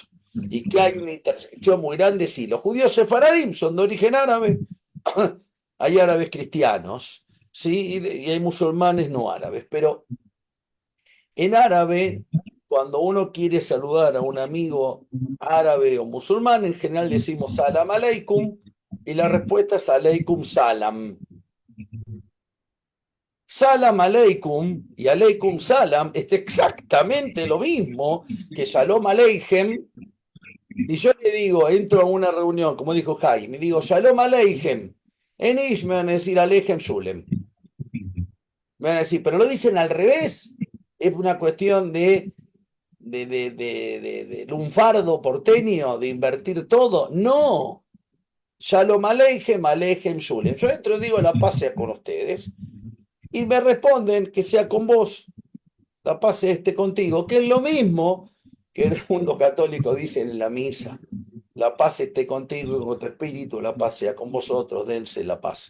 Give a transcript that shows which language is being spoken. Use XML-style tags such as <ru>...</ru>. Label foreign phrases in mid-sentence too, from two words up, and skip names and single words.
<es>Y que hay una intersección muy grande, sí. Los judíos sefaradim son de origen árabe, hay árabes cristianos, ¿sí? Y hay musulmanes no árabes, pero en árabe, cuando uno quiere saludar a un amigo árabe o musulmán, en general decimos</es> <ar>سلام عليكم,</ar> <es>y la respuesta es</es> <ar>عليكم سلام. سلام عليكم</ar> <es>y</es> <ar>عليكم سلام</ar> <es>es exactamente lo mismo que</es> <he>שלום עליכם.</he> <es>Y yo le digo, entro a una reunión, como dijo Jaime, digo</es> <he>שלום עליכם.</he> <es>En Ish me van a decir</es> <yi>עליכם שלום.</yi> <es>Me van a decir, pero lo dicen al revés. Es una cuestión de lunfardo porteño, de invertir todo. No.</es> <he>שלום עליכם,</he> <yi>עליכם שלום.</yi> <es>Yo entro y digo, la paz sea con ustedes. Y me responden que sea con vos, la paz esté contigo, que es lo mismo que el mundo católico dice en la misa. La paz esté contigo y con tu espíritu, la paz sea con vosotros, dense la paz.</es>